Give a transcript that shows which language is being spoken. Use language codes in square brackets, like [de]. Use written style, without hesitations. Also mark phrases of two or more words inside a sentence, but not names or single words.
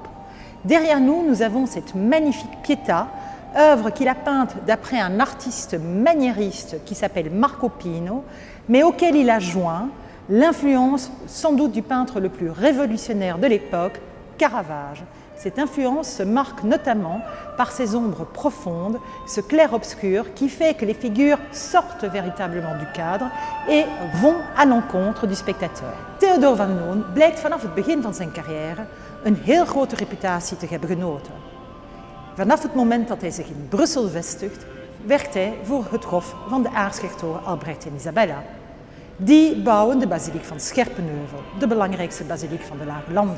[fr] Derrière nous, nous avons cette magnifique Pietà, œuvre qu'il a peinte d'après un artiste maniériste qui s'appelle Marco Pino, mais auquel il a joint l'influence sans doute du peintre le plus révolutionnaire de l'époque, Caravage. Cette influence se marque notamment par ses ombres profondes, ce clair-obscur qui fait que les figures sortent véritablement du cadre et vont à l'encontre du spectateur. [nl] Théodore Van Loon blijkt vanaf het begin van zijn carrière een heel grote reputatie te hebben genoten. Vanaf het moment dat hij zich in Brussel vestigt, werkt hij voor het hof van de aartshertogen Albrecht en Isabella. Die bouwen de basiliek van Scherpenheuvel, de belangrijkste basiliek van de Lage Landen.